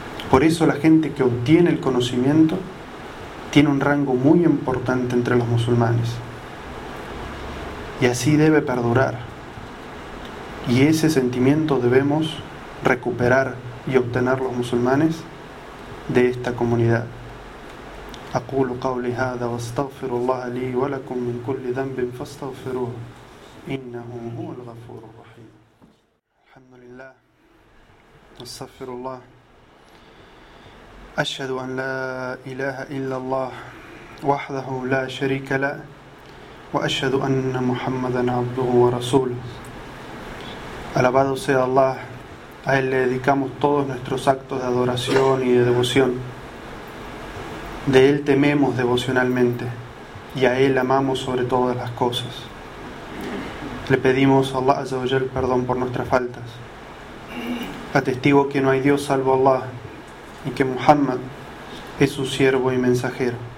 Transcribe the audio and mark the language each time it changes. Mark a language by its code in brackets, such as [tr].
[es] Por eso la gente que obtiene el conocimiento tiene un rango muy importante entre los musulmanes, y así debe perdurar, y ese sentimiento debemos recuperar y obtener los musulmanes de esta comunidad. [ar] أقول قولي هذا واستغفر الله لي ولكم من كل ذنب فاستغفروه إنه هو الغفور الرحيم. الحمد لله استغفر الله. أشهد أن لا إله إلا الله وحده لا شريك له وأشهد أن محمدا عبده ورسوله. [es] Alabado sea Allah, a Él le dedicamos todos nuestros actos de adoración y de devoción. De Él tememos devocionalmente y a Él amamos sobre todas las cosas. Le pedimos a Allah Azza wa Jal perdón por nuestras faltas. Atestiguo que no hay Dios salvo Allah y que Muhammad es su siervo y mensajero.